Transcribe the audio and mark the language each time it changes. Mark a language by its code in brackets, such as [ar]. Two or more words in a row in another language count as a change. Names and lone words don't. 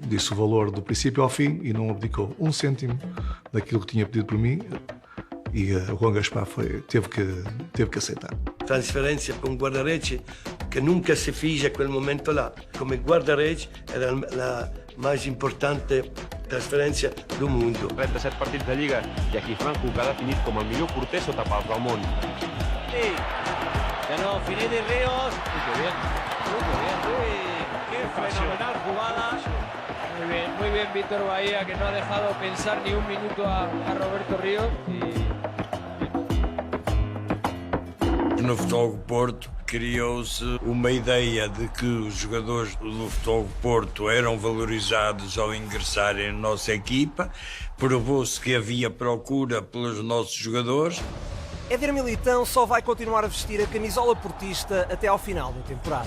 [pt] disse o valor do princípio ao fim e não abdicou 1 cêntimo daquilo que tinha pedido por mim, e o Juan Gaspar teve que aceitar. Trasferência para um guarda-redes que nunca se fez aquele momento lá. Como guarda-redes era a mais importante transferència do mundo. [ca] 37 partits de Lliga i aquí Franco, que ha definit com el millor porter sota pals del món. [es] Sí. De nuevo Finidi Ríos. Qué bien. Qué fenomenal jugada. Muy bien Víctor Bahía, que no ha dejado pensar ni un minuto a Roberto Ríos. [pt] No Futebol do Porto criou-se uma ideia de que os jogadores do Futebol do Porto eram valorizados ao ingressarem na nossa equipa. Provou-se que havia procura pelos nossos jogadores. Éder Militão só vai continuar a vestir a camisola portista até ao final da temporada.